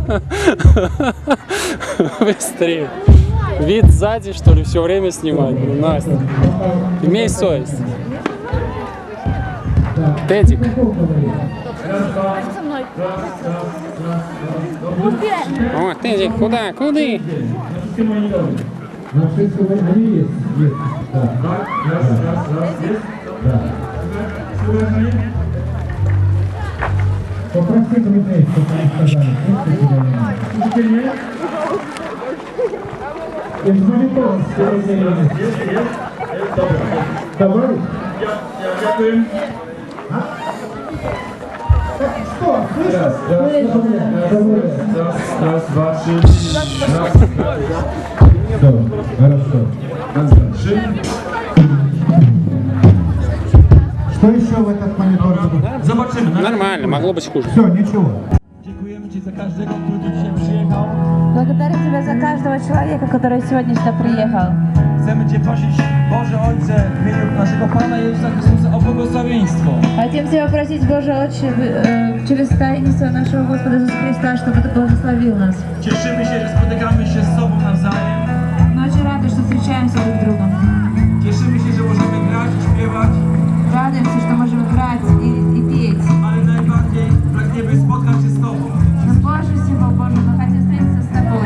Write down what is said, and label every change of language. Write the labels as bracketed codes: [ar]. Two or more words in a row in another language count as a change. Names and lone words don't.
[ru] Быстрее. Вид сзади, что ли, все время снимать? Ну, Настя, имей совесть. Тедик. Со мной. О, Тедик, куда? Куды? [pl] Na wszystko będzie jest. Tak. Raz, jest. Tak. Poprawcie to miejsce, to jest wskazane. Jest drugi post. Jest. Dobra. Dziękuję. Raz, dwa, trzy. Raz. [ru] Хорошо. Раз, два, три. Что еще в этот монитор? [pl] Zobaczymy. [ru] Нормально, могло быть хуже. Все, ничего. [pl] Dziękujemy Ci za każdego, który tu dzisiaj przyjechał. [ru] Благодарю Тебя за каждого человека, который сегодня сюда приехал. [pl] Chcemy Cię prosić, Boże Ojcze, w imieniu naszego Pana Jezusa Chrystusa o błogosławieństwo. [ru] Хотим Тебя просить, Боже Отче, через таинство нашего Господа Иисуса Христа, чтобы Ты благословил нас. [pl] Cieszymy się, że spotykamy się z Tobą nawzajem. [ru] Мы очень рады, что встречаемся друг с другом. [pl] Cieszymy się, że możemy grać i śpiewać, [ru] Радуемся, что можем играть и петь. [pl] ale najbardziej pragniemy spotkać się z Tobą. [ru] Но больше всего, Боже, мы хотим встретиться с Тобой.